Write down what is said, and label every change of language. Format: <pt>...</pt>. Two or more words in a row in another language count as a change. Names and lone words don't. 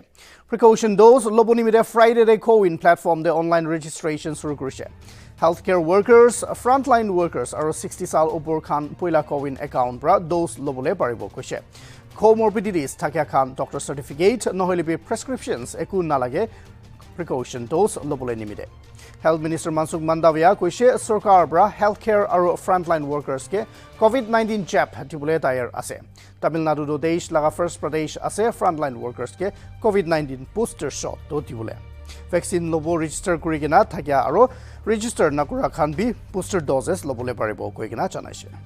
<en>Precaution dose</en> <nag>loboni de Friday de</nag> <en>co-win platform</en> <nag>de</nag> <en>online registration</en> <nag>suru kurise.</nag> <en>Healthcare workers frontline workers</en> <nag>are 60 sal obor khan poila</nag> <en>co-win account</en> <nag>bra dose lobole paribo koise. Comorbidities thakya khan</nag> <en>doctor certificate</en> <nag>noholibe prescriptions eku nalage</nag> <en>precaution dose</en> <nag>lobole nimide. Health Minister Mansukh Mandavia koise sarkar bra healthcare aro</nag> <en>frontline workers</en> <nag>ke COVID-19 jab dibole tayar ase. Tamil Nadu do desh laga first pradesh ase frontline workers ke COVID-19</nag> <en>booster shot</en> <nag>do dibole. Vaccine lobo register kurigena thakya aro register nakura khan bi</nag> <en>booster doses</en> <nag>lobole paribo koigena janaise.</nag>